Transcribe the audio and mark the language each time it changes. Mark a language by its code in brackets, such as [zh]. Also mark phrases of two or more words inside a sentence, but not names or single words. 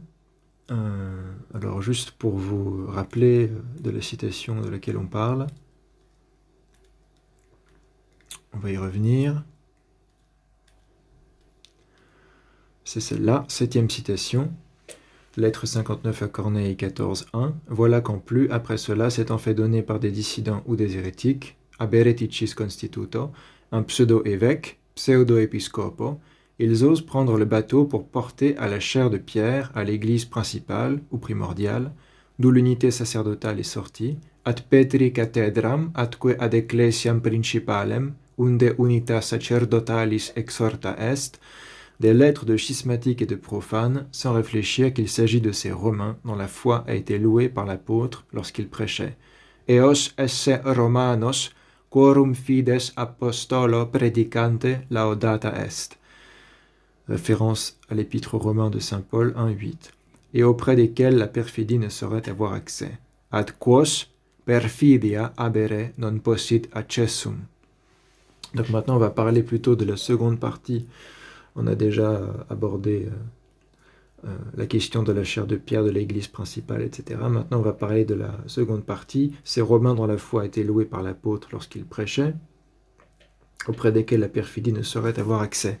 [fr] Alors juste pour vous rappeler de la citation de laquelle on parle, on va y revenir. C'est celle-là, 7e citation, lettre 59 à Corneille 14.1. Voilà qu'en plus, après cela, s'étant fait donner par des dissidents ou des hérétiques, [la] ab hereticis constituto, [fr] un pseudo-évêque, pseudo-épiscopo, ils osent prendre le bateau pour porter à la chaire de pierre à l'église principale ou primordiale, d'où l'unité sacerdotale est sortie, [la] ad Petri cathedram atque ad ecclesiam principalem, unde unitas sacerdotalis exhorta est, [fr] des lettres de schismatiques et de profanes, sans réfléchir qu'il s'agit de ces Romains dont la foi a été louée par l'apôtre lorsqu'il prêchait. [la] Eos esse Romanos, quorum fides apostolo predicante laudata est. [fr] Référence à l'épître aux Romains de saint Paul 1.8, et auprès desquels la perfidie ne saurait avoir accès. [la] Ad quos perfidia habere non possit accessum. [fr] Donc maintenant on va parler plutôt de la seconde partie. On a déjà abordé la question de la chaire de pierre de l'église principale, etc. Maintenant on va parler de la seconde partie. Ces Romains dont la foi a été louée par l'apôtre lorsqu'il prêchait, auprès desquels la perfidie ne saurait avoir accès.